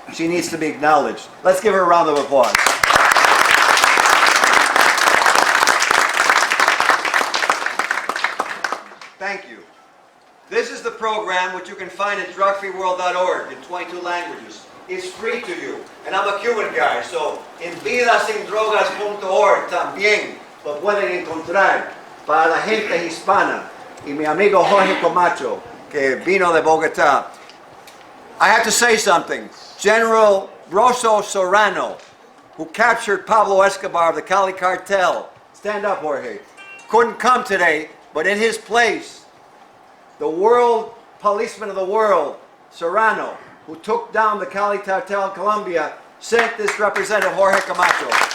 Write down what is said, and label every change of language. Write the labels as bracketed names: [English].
[English] She needs to be acknowledged. Let's give her a round of applause. Thank you. This is the program which you can find at drugfreeworld.org in 22 languages. It's free to you. And I'm a Cuban guy, so [Spanish] en vidasindrogas.org también lo pueden encontrar para la gente hispana. Y mi amigo Jorge Camacho, que vino de Bogotá. [English] I have to say something. General Rosso Serrano, who captured Pablo Escobar of the Cali cartel, stand up, Jorge, couldn't come today, but in his place, the world policeman of the world, Serrano, who took down the Cali cartel in Colombia, sent this representative, Jorge Camacho.